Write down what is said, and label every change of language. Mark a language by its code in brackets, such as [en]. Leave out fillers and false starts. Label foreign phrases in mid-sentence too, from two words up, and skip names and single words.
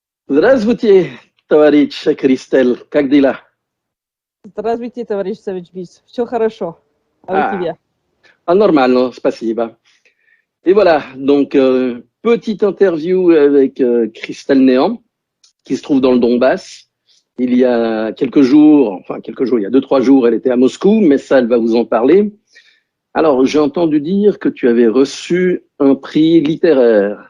[ru] Здравствуйте, товарищ Кристель. Как дела? Здравствуйте, товарищ Савичбис. Все хорошо. А у [fr] Ah, [ru] тебя? [fr] normalement, спасибо. Et voilà, donc petite interview avec Christelle Néant, qui se trouve dans le Donbass. Il y a quelques jours, il y a 2, 3 jours, elle était à Moscou, mais ça, elle va vous en parler. Alors, j'ai entendu dire que tu avais reçu un prix littéraire.